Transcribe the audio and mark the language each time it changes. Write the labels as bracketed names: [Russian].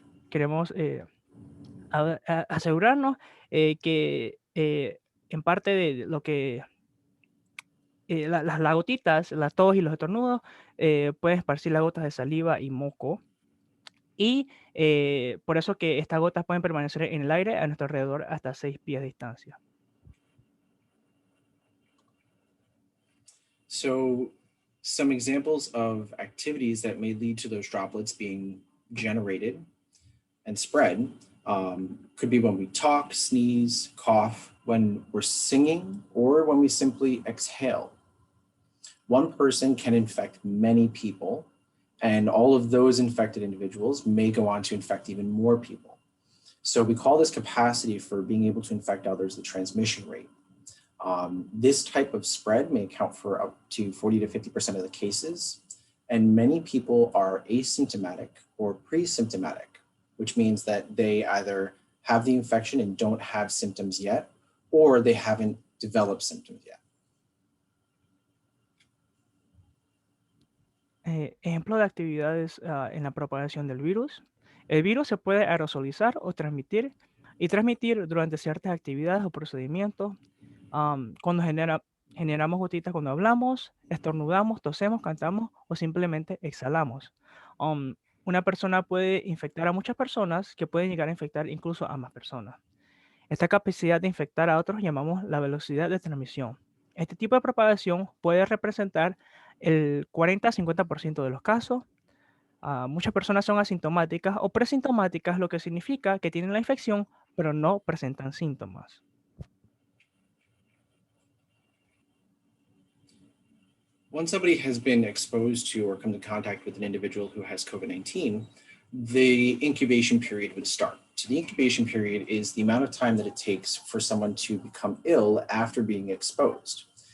[Spanish] Queremos asegurarnos que en parte de lo que las gotitas, la tos y los estornudos pueden esparcir las gotas de saliva y moco. Y por eso que estas gotas pueden permanecer en el aire a nuestro alrededor hasta 6 pies de distancia. [English] So some examples of activities that may lead to those droplets being generated and spread could be when we talk, sneeze, cough, when we're singing, or when we simply exhale. One person can infect many people, and all of those infected individuals may go on to infect even more people. So we call this capacity for being able to infect others the transmission rate. This type of spread may account for up to 40 to 50% of the cases, and many people are asymptomatic or pre-symptomatic, which means that they either have the infection and don't have symptoms yet, or they haven't developed symptoms yet. [Spanish] Ejemplo de actividades en la propagación del virus. El virus se puede aerosolizar o transmitir durante ciertas actividades o procedimientos. Cuando generamos gotitas cuando hablamos, estornudamos, tosemos, cantamos o simplemente exhalamos. Una persona puede infectar a muchas personas, que pueden llegar a infectar incluso a más personas. Esta capacidad de infectar a otros llamamos la velocidad de transmisión. Este tipo de propagación puede representar el 40 a 50% de los casos. Muchas personas son asintomáticas o presintomáticas, lo que significa que tienen la infección, pero no presentan síntomas. [English] Once somebody has been exposed to or come into contact with an individual who has COVID-19, the incubation period would start. So the incubation period is the amount of time that it takes for someone to become ill after being exposed.